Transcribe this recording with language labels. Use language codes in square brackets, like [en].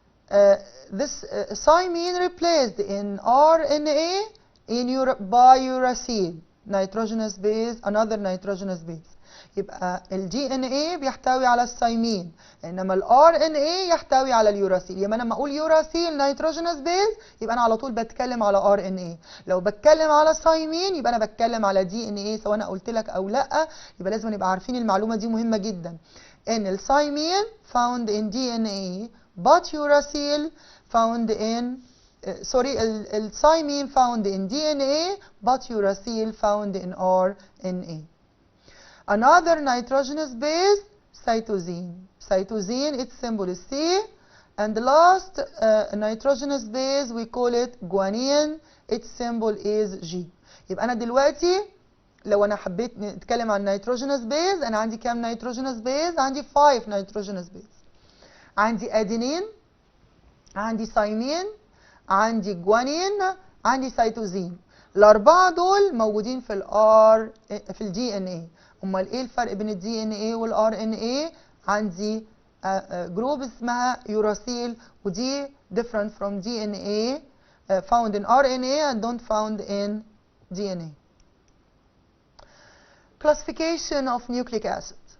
[en] This thymine replaced in RNA by uracil, nitrogenous base, another nitrogenous base. [ar] يبقى ال DNA بيحتوي على الثايمين، انما ال RNA يحتوي على اليوراسيل. يبقى انا لما اقول يوراسيل نيتروجينوس بيز يبقى انا على طول بتكلم على RNA. لو بتكلم على ثايمين يبقى انا بتكلم على DNA، سواء انا قلت لك او لا. يبقى لازم نبقى عارفين المعلومه دي مهمه جدا، ان الثايمين [en] found in DNA but uracil found in [ar] الثايمين [en] found in DNA but uracil found in RNA. Another nitrogenous base, cytosine. Cytosine, its symbol is C. And the last nitrogenous base, we call it guanine. Its symbol is G. [ar] يبقى أنا دلوقتي لو أنا حبيت نتكلم عن nitrogenous base، أنا عندي كام nitrogenous base؟ عندي 5 nitrogenous base. عندي adenine، عندي thymine، عندي guanine، عندي cytosine. الأربعة دول موجودين في ال DNA. امال ايه الفرق بين ال DNA وال RNA؟ عندي جروب اسمها يوراسيل، ودي [en] different from DNA, found in RNA and don't found in DNA. Classification of nucleic acid.